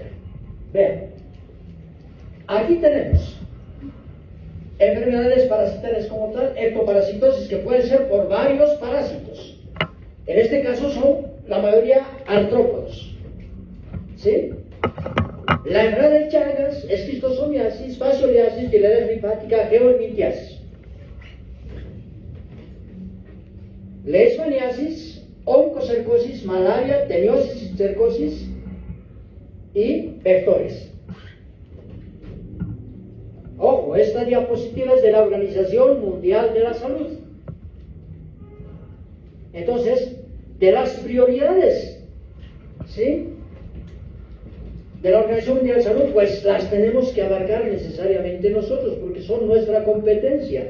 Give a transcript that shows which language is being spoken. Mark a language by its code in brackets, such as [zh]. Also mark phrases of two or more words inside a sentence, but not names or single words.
[es] Vean, aquí tenemos enfermedades parasitarias como tal, ectoparasitosis, que pueden ser por varios parásitos. En este caso son la mayoría artrópodos, ¿sí? La enfermedad de Chagas, esquistosomiasis, fascioliasis, biliares linfática, geolimitiasis. Leishmaniasis, oncocercosis, malaria, teniosis, cercosis y vectores. Ojo, esta diapositiva es de la Organización Mundial de la Salud. Entonces, de las prioridades, ¿sí?, de la Organización Mundial de la Salud, pues las tenemos que abarcar necesariamente nosotros, porque son nuestra competencia.